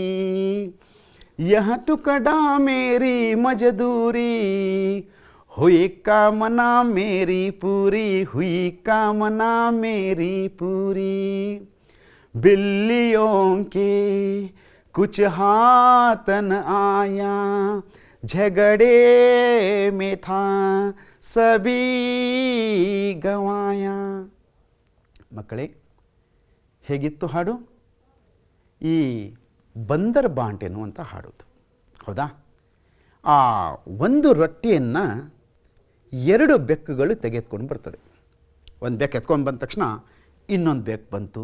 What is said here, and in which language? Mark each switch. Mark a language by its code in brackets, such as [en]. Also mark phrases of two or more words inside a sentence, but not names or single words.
[hi] यह टुकड़ा मेरी मजदूरी, हुई कामना मेरी पूरी, हुई कामना मेरी पूरी। बिल्लियों के कुछ हाथ न आया, झगड़े में था सभी गवाया। [kn] ಮಕ್ಕಳೇ, ಹೇಗಿತ್ತು ಹಾಡು? ಈ [hi] बंदर बाँटे [kn] ಅಂತ ಹಾಡೋದು, ಹೌದಾ? ಆ ಒಂದು ರೊಟ್ಟಿಯನ್ನು ಎರಡು ಬೆಕ್ಕುಗಳು ತೆಗೆದುಕೊಂಡು ಬರ್ತದೆ. ಒಂದು ಬೆಕ್ಕು ಎತ್ಕೊಂಡು ಬಂದ ತಕ್ಷಣ ಇನ್ನೊಂದು ಬೆಕ್ಕು ಬಂತು.